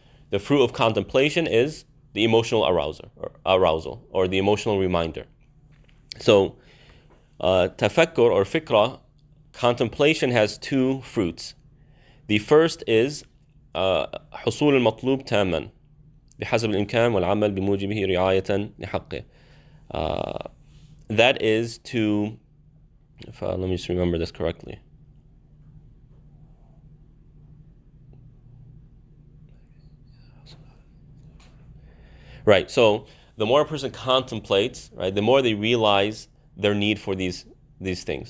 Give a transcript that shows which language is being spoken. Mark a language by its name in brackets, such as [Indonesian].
[English] The fruit of contemplation is the emotional arousal, or the emotional reminder. So, Tafakkur or fikra, contemplation has two fruits. The first is [Arabic] حصول المطلوب تاما, بحسب الإمكان والعمل بموجبه رعاية لحقه. [English] That is to, let me just remember this correctly. Right, so the more a person contemplates, right, the more they realize their need for these things.